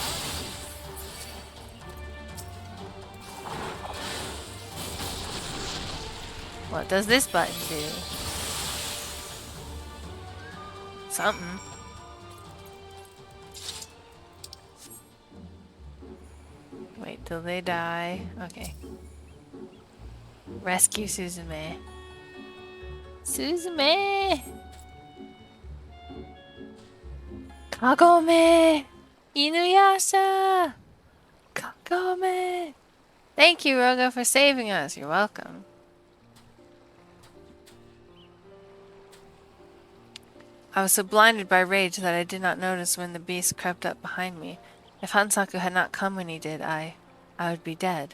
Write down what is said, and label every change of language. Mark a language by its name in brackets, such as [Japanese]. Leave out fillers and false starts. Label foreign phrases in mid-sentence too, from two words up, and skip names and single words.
[English] What does this button do? Something. Wait till they die. Okay. Rescue Suzume. Suzume! Kagome! Inuyasha! Kagome! Thank you, Roga, for saving us. You're welcome. I was so blinded by rage that I did not notice when the beast crept up behind me. If Hansaku had not come when he did, I would be dead.